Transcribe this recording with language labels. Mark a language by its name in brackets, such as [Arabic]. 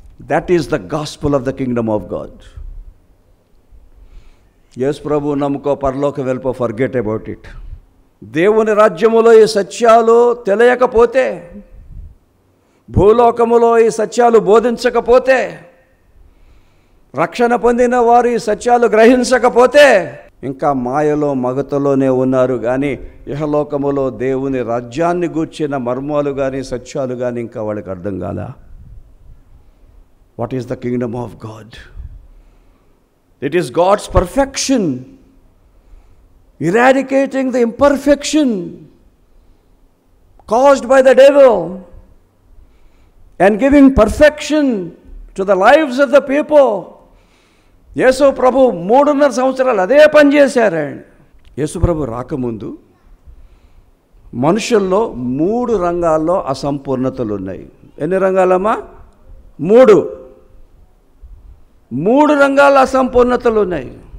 [English] That is the gospel of the kingdom of God. [Telugu] యేసు ప్రభు నమ్ముకో, పరలోక వెళ్ళిపో, [English] Forget about it. [Telugu] దేవుని రాజ్యములో ఈ సత్యాలు తెలియకపోతే, భూలోకములో ఈ సత్యాలు బోధించకపోతే, రక్షణ పొందిన వారు ఈ సత్యాలు గ్రహించకపోతే ఇంకా మాయలో మగతలోనే ఉన్నారు. కానీ ఇహలోకములో దేవుని రాజ్యాన్ని గూర్చిన మర్మాలు కానీ సత్యాలు కానీ ఇంకా వాళ్ళకి అర్థం కాలా. [English] What is the kingdom of God? It is God's perfection, eradicating the imperfection caused by the devil and giving perfection to the lives of the people. [Telugu] యేసు ప్రభు 3.5 సంవత్సరాలు అదే పని చేశారండి. యేసు ప్రభు రాకముందు మనుషుల్లో 3 రంగాల్లో అసంపూర్ణతలు ఉన్నాయి. ఎన్ని రంగాలమ్మా? 3 రంగాల అసంపూర్ణతలు ఉన్నాయి.